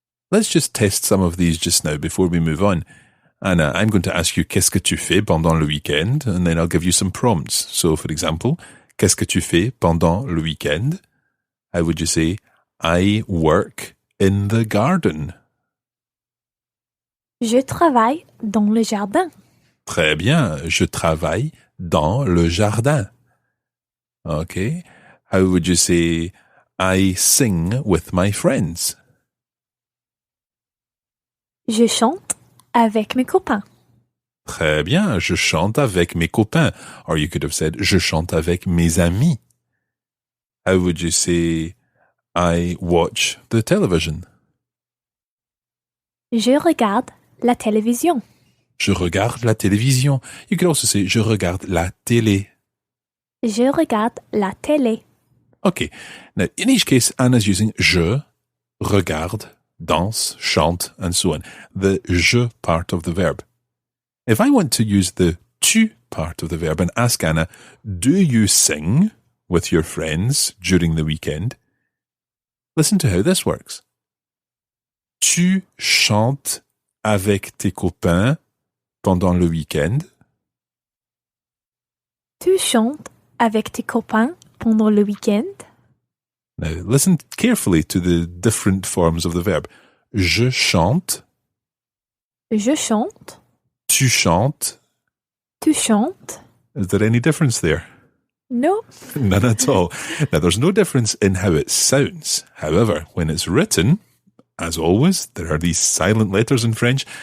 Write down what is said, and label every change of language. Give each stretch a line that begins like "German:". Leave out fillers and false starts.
English: Let's just test some of these just now before we move on. Anna, I'm going to ask you
French: qu'est-ce que tu fais pendant le week-end,
English: and then I'll give you some prompts. So, for example,
French: qu'est-ce que tu fais pendant le week-end?
English: How would you say, I work in the garden?
French: Je travaille dans le jardin. Très bien, je travaille dans le jardin.
English: Okay. How would you say, I sing with my friends?
French: Je chante avec mes copains. Très bien, je chante avec mes copains.
English: Or you could have said,
French: je chante avec mes amis.
English: How would you say, I watch the television?
French: Je regarde la télévision. Je regarde la télévision.
English: You could also say,
French: je regarde la télé. Je regarde la télé.
English: Okay, now in each case, Anna's using je, regarde, danse, chante, and so on. The je part of the verb. If I want to use the tu part of the verb and ask Anna, do you sing with your friends during the weekend? Listen to how this works.
French: Tu chantes avec tes copains pendant le week-end? Tu chantes avec tes copains pendant le week-end?
English: Now, listen carefully to the different forms of the verb.
French: Je chante. Je chante. Tu chantes. Tu chantes.
English: Is there any difference there? No. None at all. Now, there's no difference in how it sounds. However, when it's written, as always, there are these silent letters in French.